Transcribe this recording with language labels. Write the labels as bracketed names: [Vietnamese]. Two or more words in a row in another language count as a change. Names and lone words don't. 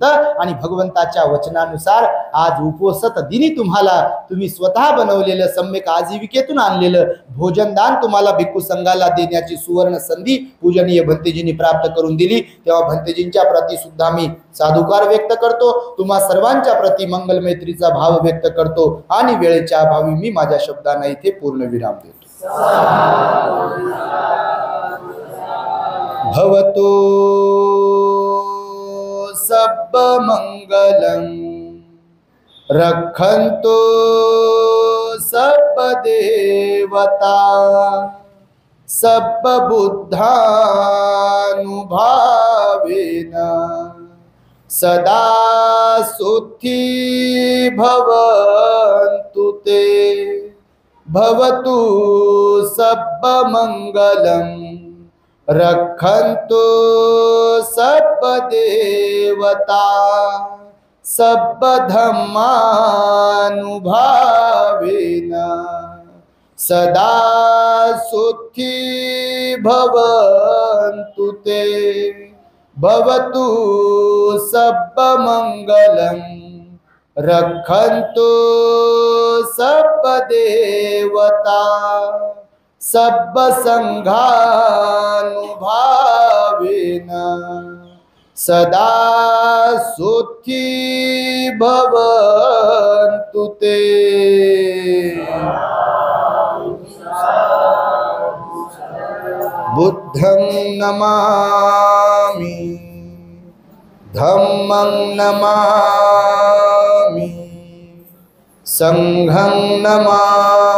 [Marathi] आणि भगवंताच्या वचनानुसार आज उपोषण दिनी तुम्ही स्वतः बनवलेलं सम्यक आजीविकेतून आणलेलं भोजनदान तुम्हाला भिक्खू संघाला देण्याची सुवर्ण संधी पूजनीय भंतेजींनी प्राप्त करून दिली. तेव्हा भंतेजींच्या प्रती सुद्धा मी साधुकार व्यक्त करतो. तुम्हा सर्वांच्या प्रती मंगल मैत्रीचा भाव व्यक्त करतो आणि वेळेच्या अभावी मी माझ्या शब्दांना इथे पूर्ण विराम देतो. [Pali] भवतो सब मंगलम रक्षन्तु सब देवता सब बुद्धानुभावेन सदा सुखी भवन्तु ते भवतु सब मंगलम रक्षन्तु सब देवता सब धम्मानुभावेन सदा सुखी भवन्तु ते भवतु सब मंगलम रक्षन्तु सब देवता सब संघानुभावेन सदा सुखी भवन्तु ते। बुद्धं नमामि धम्मं नमामि संघं नमामि